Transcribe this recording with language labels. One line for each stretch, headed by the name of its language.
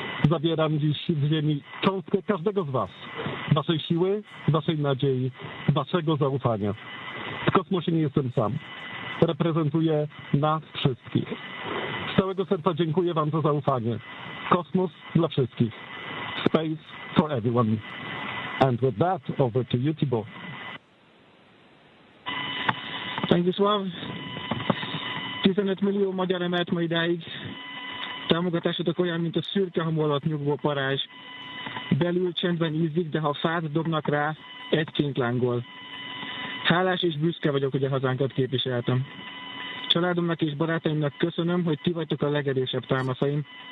Polish: Zabieram dziś w ziemi cząstkę każdego z was. Waszej siły, waszej nadziei, waszego zaufania. W kosmosie nie jestem sam. Reprezentuję nas wszystkich. Z całego serca dziękuję wam za zaufanie. Kosmos dla wszystkich.
English: Space for everyone. And with that, over to you, Thibaut.
Hungarian: Stanisław, 15 millió magyar emelt ma idáig. Támogatásotok olyan, mint a szürke hamu alatt nyugvó parázs. Belül csendben ízik, de ha fát dobnak rá, egyként lángol. Hálás és büszke vagyok, hogy a hazánkat képviseltem. Családomnak és barátaimnak köszönöm, hogy ti vagytok a legerősebb támaszaim.